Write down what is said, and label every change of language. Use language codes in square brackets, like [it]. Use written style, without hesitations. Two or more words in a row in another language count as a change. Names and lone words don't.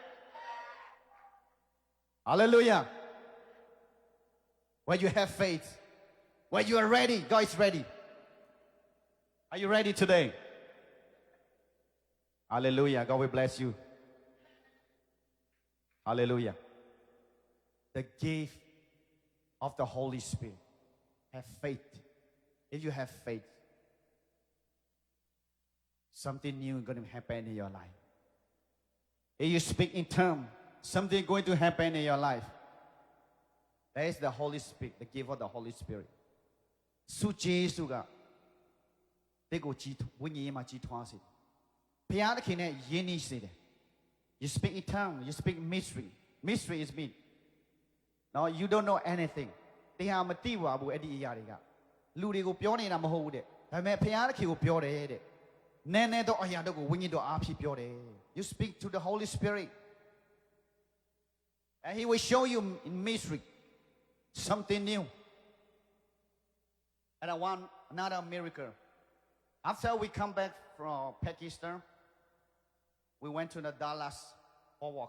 [en] Hallelujah When you have faith When you are ready God is ready Are you ready today Hallelujah God will bless you Hallelujah The gift of the Holy Spirit Have faith If you have faith Something new is going to happen in your life If you speak in tongues Something is going to happen in your life That is the Holy Spirit The gift of the Holy Spirit [my] ဆုကျေးဇူးကတိတ်ကိုကြီးဝိညာဉ်ရေးမှာကြီးထွားစေတယ်ဘုရားသခင်နဲ့ယဉ်နီးစေတယ် [en] You speak in tongue you speak mystery mystery is mean No you don't know anything [my] တရားမသိပါဘူးအဲ့ဒီအရာတွေကလူတွေကိုပြောနေတာမဟုတ်ဘူးတဲ့ဒါပေမဲ့ဘုရားသခင်ကိုပြောတယ်တဲ့နည်းနည်းတော့အရာတော့ကိုဝိညာဉ်တော်အားဖြင့်ပြောတယ် [en] You speak to the Holy Spirit and he will show you in mystery something new And I want another miracle. After we come back from Pakistan, we went to the Dallas Boardwalk.